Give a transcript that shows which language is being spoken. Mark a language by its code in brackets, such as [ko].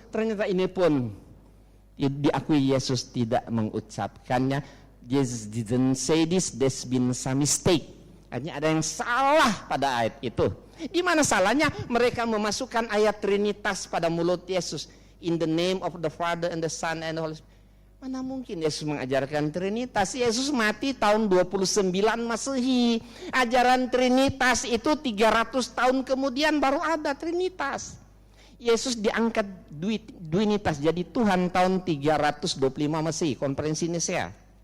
[id] Ternyata ini pun diakui Yesus tidak mengucapkannya. [en] Jesus didn't say this, there's been some mistake. [id] Hanya ada yang salah pada ayat itu. Di mana salahnya? Mereka memasukkan ayat Trinitas pada mulut Yesus. [en] In the name of the Father and the Son and the Holy Spirit. [id] Mana mungkin Yesus mengajarkan Trinitas? Yesus mati tahun 29 Masehi. Ajaran Trinitas itu 300 tahun kemudian baru ada Trinitas. Yesus diangkat Duinitas jadi Tuhan tahun 325 Masehi, konferensi Nisea.